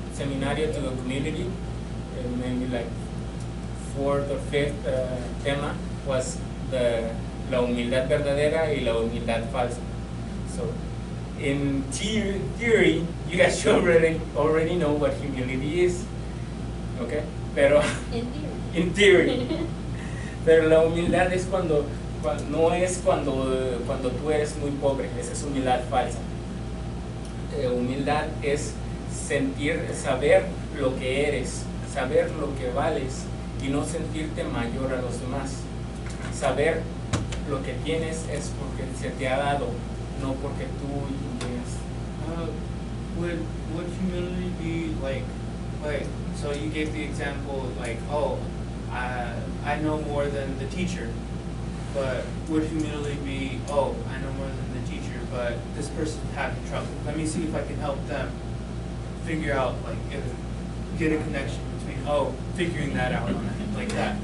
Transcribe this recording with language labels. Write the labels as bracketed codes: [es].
[en] Seminario to the community, maybe like fourth or fifth tema was [es] la humildad verdadera y la humildad falsa. [en] So in theory, you guys should already know what humility is, okay? Pero in theory. [es] Pero la humildad es no es cuando tú eres muy pobre, esa es humildad falsa. Humildad es saber lo que eres, saber lo que vales y no sentirte mayor a los demás. Saber lo que tienes es porque se te ha dado, no porque tú llegas. [en] Would humility be like, so you gave the example like, oh, I know more than the teacher, but would humility be, oh, I know more than the teacher, but this person's having trouble. Let me see if I can help them figure out, like, get a connection between, figuring that out like that.